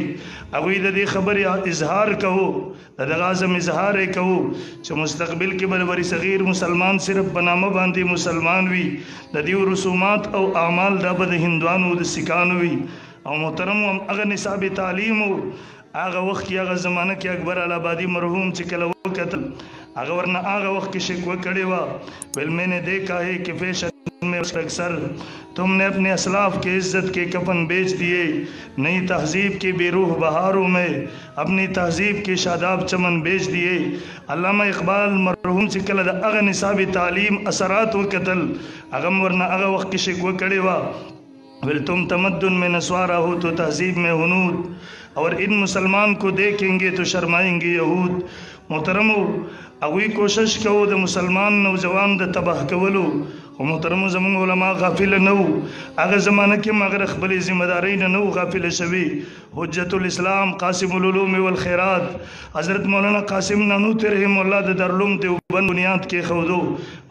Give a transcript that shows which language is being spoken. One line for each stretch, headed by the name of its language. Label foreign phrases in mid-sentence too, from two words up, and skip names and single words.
Pashto: هغوی د دې خبرې اظهار کوو، د دغه عزم اظهار یې کوو چې مستقبل کې بربري صغیر مسلمان صرف په نامه باندې مسلمان وي. د دې رسومات او اعمال دا به د هندوانو او د سیکانو وي. او محترم هم هغه نصاب تعلیم و هغه وخت کې هغه زمانه کې اکبر الآبادي مرحوم چې کله وکتل، هغه ورنه هغه وخت کې شکوه کړې وه، ویل
Urdu: میں نے دیکھا ہے کہ فیشن میں اکثر تم نے اپنے اسلاف کے عزت کے کفن بیچ دیے، نئی تہذیب کے بے روح بہاروں میں اپنی تہذیب کے شاداب چمن بیچ دیے.
Pashto: علامہ اقبال مرحوم چې کله د هغه نصاب تعلیم اثرات وکتل، هغه ورنه هغه وخت کې شکوه کړې وه، ویل
Urdu: تم تمدن میں نسوارا ہو تو تہذیب میں ہنود، اور ان مسلمان کو دیکھیں گے تو شرمائیں گے یہود.
Pashto: محترمو هغوی کوشش کوو د مسلمان نوجوان د تباه کولو، خو محترمو زمونږ علما غافله نه وو. هغه زمانه کې هم هغه د خپلې ذمهدارۍ نه نه وو غافله شوي. حجت الاسلام قاسم العلوم والخیرات حضرت مولانا قاسم نانوتي رحم الله د دارالعلوم دیوبند بنیاد کې ښودو.